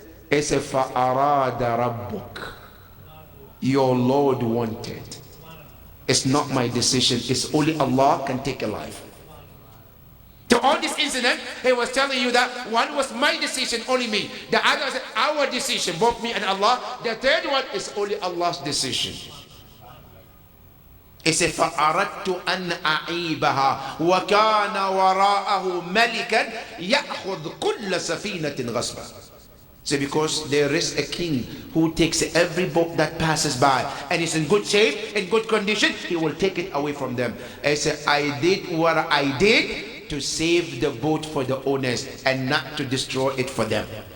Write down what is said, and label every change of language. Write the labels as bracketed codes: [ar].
[en] He said, [ar] فَأَرَادَ رَبُّكَ. [en] Your Lord wanted. It's not my decision. It's only Allah can take a life. To all this incident, he was telling you that one was my decision, only me. The other was our decision, both me and Allah. The third one is only Allah's decision. He said, [ar] فَأَرَدْتُ أَنْ أَعِيبَهَا وَكَانَ وَرَاءَهُ مَلِكًا يَأْخُذْ كُلَّ سَفِينَةٍ غَصْبًا. [en] So because there is a king who takes every boat that passes by and is in good shape, in good condition, he will take it away from them. He said, I did what I did to save the boat for the owners and not to destroy it for them.